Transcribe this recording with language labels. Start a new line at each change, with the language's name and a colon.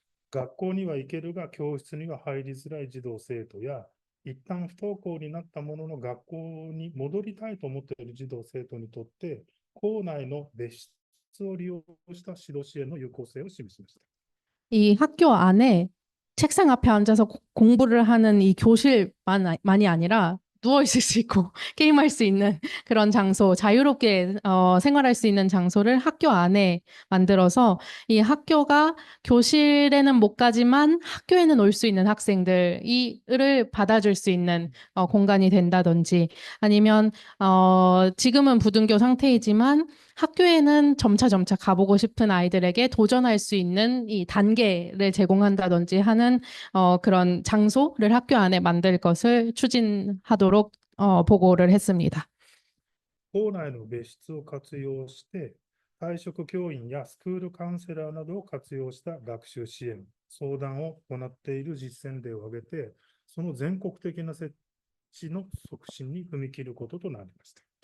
Japanese: 学校には行けるが、教室には入りづらい児童生徒や、一旦不登校になったものの学校に戻りたいと思っている児童生徒にとって、校内の別室を利用した指導支援の有効性を示しました。
Korean: 이 학교 안에 책상 앞에 앉아서 공부를 하는 이 교실만이 아니라 누워 있을 수 있고 게임할 수 있는 그런 장소, 자유롭게 생활할 수 있는 장소를 학교 안에 만들어서 이 학교가 교실에는 못 가지만 학교에는 올 수 있는 학생들을 받아줄 수 있는 공간이 된다든지 아니면 지금은 부등교 상태이지만 학교에는 점차 가보고 싶은 아이들에게 도전할 수 있는 이 단계를 제공한다든지 하는 그런 장소를 학교 안에 만들 것을 추진하도록 보고를 했습니다.
Japanese: 校内の別室を活用して、退職教員やスクールカウンセラーなどを活用した学習支援、相談を行っている実践例を挙げて、その全国的な設置の促進に踏み切ることとなりました。